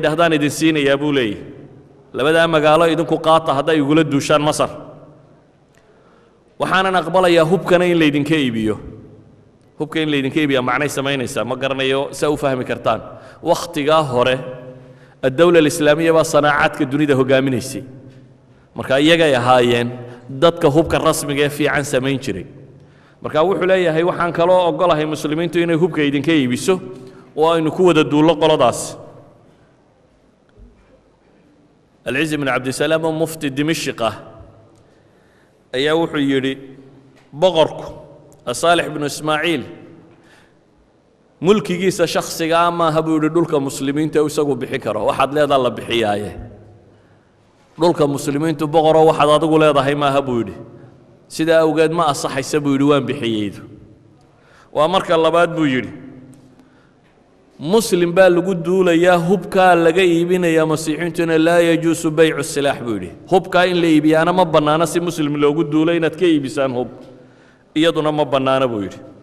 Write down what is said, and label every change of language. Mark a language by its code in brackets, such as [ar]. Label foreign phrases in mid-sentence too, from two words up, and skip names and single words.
[so] yidhaahdaan idin siinayaa buu leeyahy labadaa magaalo idinku qaata hadday igula duushaan masar waxaanan aqbalayaa hubkana in laydinka iibiyo hubka in laydinka iibiyaa macnay samaynaysaa ma garanayo saa u fahmi kartaan wakhtigaa hore [ar] الدولة الإسلامية [so] baa sanaacaadka dunida hoggaaminaysay marka iyagay ahaayeen dadka hubka rasmiga ee fiican samayn jiray marka wuxuu leeyahay waxaan kaloo ogolahay muslimiintu inay hubka idinka iibiso oo aynu ku wada duullo qoladaas العز بن عبد السلام [ar] مفتي دمشق [so] ayaa wuxuu yidhi boqorku صالح بن إسماعيل mulkigiisa shakhsiga maaha buu yidhi dhulka muslimiinta isagu bixi karo waxaad leedahay la bixiyaaye dhulka muslimiintu boqoro waxaad adigu leedahay maaha buu yidhi sidaa awgeed ma asaxaysa buu yidhi waan bixiyeydu waa marka labaad buu yidhi muslim baa lagu duulayaa hubkaa laga iibinayaa masiixiintuna [ar] لا يجوز بيع السلاح [so] buu yidhi hubkaa in la iibiyaana ma bannaana si muslim loogu duulo inaad ka iibisaan hub iyaduna ma bannaana buu yidhi